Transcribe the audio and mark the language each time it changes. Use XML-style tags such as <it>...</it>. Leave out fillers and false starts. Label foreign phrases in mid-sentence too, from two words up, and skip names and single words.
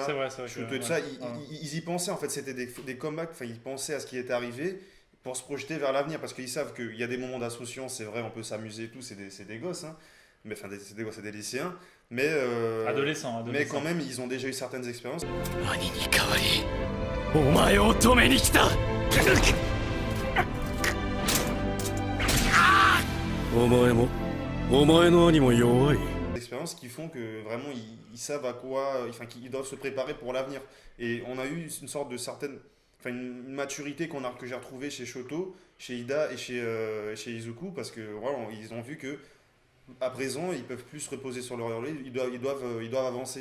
<fr>c'est vrai. Tout que- ça, ouais. ils y pensaient en fait, c'était des comebacks, enfin ils pensaient à ce qui était arrivé pour se projeter vers l'avenir parce qu'ils savent qu'il y a des moments d'insouciance, c'est vrai, on peut s'amuser et tout, c'est des gosses, hein. Mais enfin c'est des gosses, c'est des lycéens, mais Adolescent. mais quand même ils ont déjà eu certaines expériences.</fr> <ja>兄に代わりお前を止めに来たお前もお前の兄も弱い。</ja> <fr>Expériences qui font que vraiment ils savent à quoi, enfin qu'ils doivent se préparer pour l'avenir. Et on a eu une sorte de certaine, enfin une maturité que j'ai retrouvée chez Shoto, chez Ida et chez Izuku parce que voilà, ils ont vu que à présent ils peuvent plus se reposer sur leur laurier, ils doivent avancer.</fr>